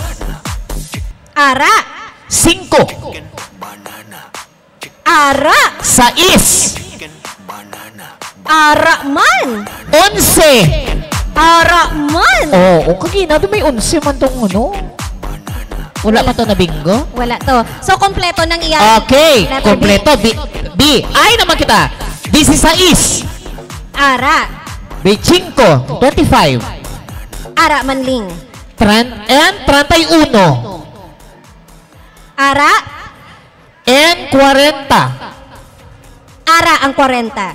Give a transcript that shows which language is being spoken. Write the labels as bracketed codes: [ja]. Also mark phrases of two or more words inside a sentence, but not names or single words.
[hil] Ara. 5. Ara. 6. Ara man. 11. Ara man. Oo, kagina doon may 11 man tong ano. Wala pa to na bingo? Wala to. So, kompleto ng iyan. Okay, [en] Letter B. [hil] kompleto. B. Ay naman kita. 16. Ara. B5. 25. Ara man, Ling. 31. Ara. And 40. Ara ang 40.